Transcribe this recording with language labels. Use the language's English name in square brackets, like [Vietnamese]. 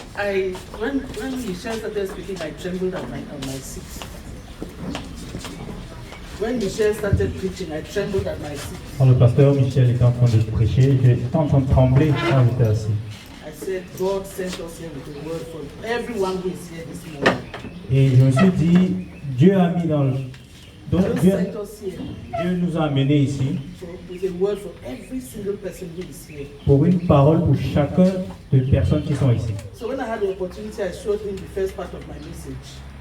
[English] when Michelle started speaking, I trembled on my seat. When Michelle started preaching, I trembled at my seat. [French] Quand le pasteur Michel était en train de prêcher, j'étais en train de trembler quand j'étais assis. [English] I said, God sent us here with a word for everyone who is here this morning. [French] Et je me suis dit, Dieu a mis dans le... Donc [English] God [French] Dieu [English] sent us here [French] nous a amenés ici [English] with a word for every single person who is here. [French] pour une parole pour chacun des personnes qui sont ici. [English] So when I had the opportunity, I showed him the first part of my message.